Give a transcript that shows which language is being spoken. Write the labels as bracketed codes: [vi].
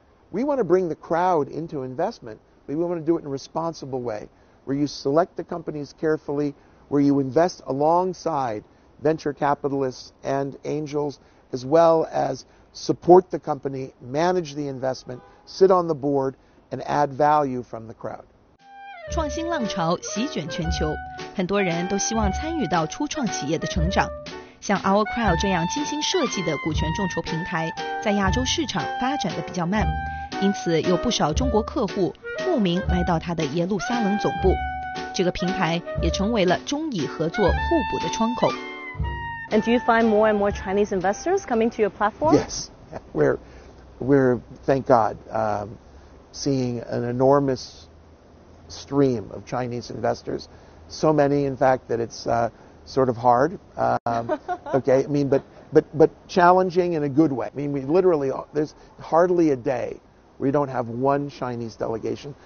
[en] We want to bring the crowd into investment, but we want to do it in a responsible way, where you select the companies carefully, where you invest alongside venture capitalists and angels, as well as support the company, manage the investment, sit on the board, and add value from the crowd. [zh] 创新浪潮席卷全球，很多人都希望参与到初创企业的成长。像 Our Crowd 这样精心设计的股权众筹平台，在亚洲市场发展的比较慢，因此有不少中国客户慕名来到它的耶路撒冷总部。这个平台也成为了中以合作互补的窗口。 [en] And do you find more and more Chinese investors coming to your platform? Yes, we're thank God, seeing an enormous stream of Chinese investors. So many, in fact, that it's sort of hard. Okay, I mean, but challenging in a good way. I mean, we literally, there's hardly a day where you don't have one Chinese delegation.